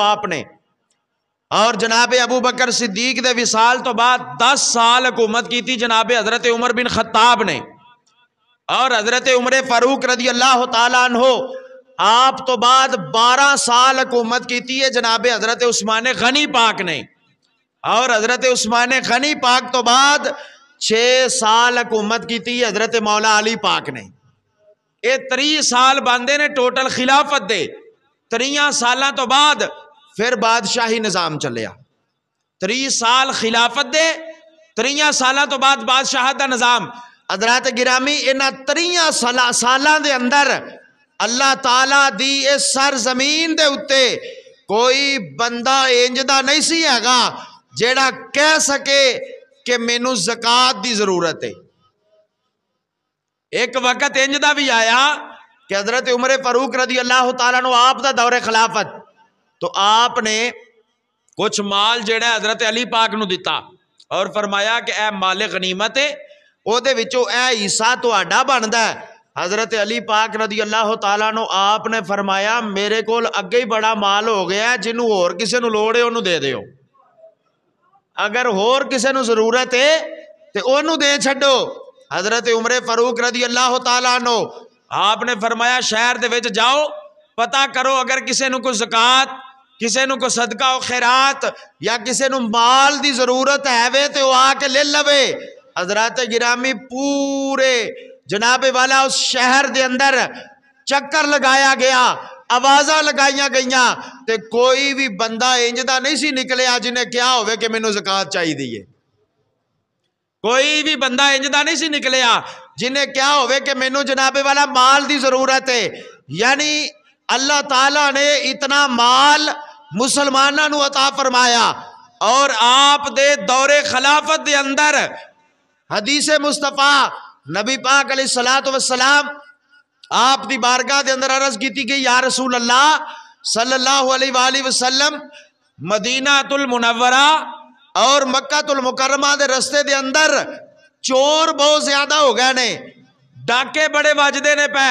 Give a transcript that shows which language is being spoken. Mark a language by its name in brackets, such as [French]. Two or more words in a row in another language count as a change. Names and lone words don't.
[Punjabi] آپ نے، اور جناب ابو بکر صدیق دے وصال تو بعد 10 سال حکومت کی تھی جناب حضرت عمر بن خطاب نے، اور حضرت عمر فاروق [Arabic] رضی اللہ تعالیٰ عنہ [Punjabi] آپ تو بعد 12 سال حکومت کی تھی جناب حضرت عثمان غنی پاک نے، اور حضرت عثمان غنی پاک تو بعد 6 سال حکومت کی تھی حضرت مولا علی پاک نے۔ یہ 30 سال باندے نے ٹوٹل خلافت دے۔ 30 سالاں تو بعد پھر بادشاہی نظام چلیا۔ 30 سال خلافت دے، 30 سالاں تو بعد بادشاہت دا نظام۔ حضرات گرامی، انہاں 30 سالاں دے اندر اللہ تعالیٰ دی اس سرزمین دے اتے کوئی بندہ انجدہ نہیں سی ہے گا جیڑا کہہ سکے کہ مینوں زکوٰۃ دی ضرورت ہے۔ ایک وقت انجدہ بھی آیا کہ حضرت عمر فاروق [Arabic] رضی اللہ تعالیٰ عنہ [Punjabi] آپ دا دور خلافت، تو آپ نے کچھ مال جیڑا حضرت علی پاک نو دیتا اور فرمایا کہ اے مال غنیمت ہے، او دے وچوں اے حصہ تہاڈا بندا ہے۔ حضرت علی پاک [Arabic] رضی اللہ تعالیٰ عنہ [Punjabi] آپ نے فرمایا میرے کول اگے ہی بڑا مال ہو گیا ہے، جنوں اور کسے نو لوڑ ہے انہوں دے دیو، اگر اور کسے نو ضرورت ہے تو انہوں دے چھڈو۔ حضرت عمر فاروق [Arabic] رضی اللہ تعالیٰ عنہ [Punjabi] آپ نے فرمایا شہر دے وچ جاؤ، پتہ کرو اگر کسے نو کوئی زکوٰۃ، کسے نو کوئی صدقہ و خیرات یا کسے نو مال دی ضرورت ہے تو وہ آ کے لے لوے۔ حضرات گرامی، پورے جناب والا اس شہر دے اندر چکر لگایا گیا، آوازاں لگائیاں گئیاں تے کوئی بھی بندہ انج دا نہیں سی نکلیا جنہیں کیا ہوئے کہ مینوں زکات چاہی دیئے. کوئی بھی بندہ انج دا نہیں سی نکلیا جنہیں کیا ہوئے کہ مینوں جناب والا مال دی ضرورت ہے. یعنی اللہ تعالیٰ نے اتنا مال مسلمانوں نو عطا فرمایا اور آپ دے دور خلافت دے اندر حدیث مصطفیٰ نبی پاک [Arabic] علیہ السلام [Punjabi] آپ دی بارگاہ دے اندر عرض کیتی گئی [Arabic] یا رسول اللہ صلی اللہ علیہ وآلہ وسلم [Punjabi] مدینہ المنورہ اور مکہ المکرمہ دے رستے دے اندر چور بہت زیادہ ہو گئے نے، ڈاکے بڑے واجدے نے پہ.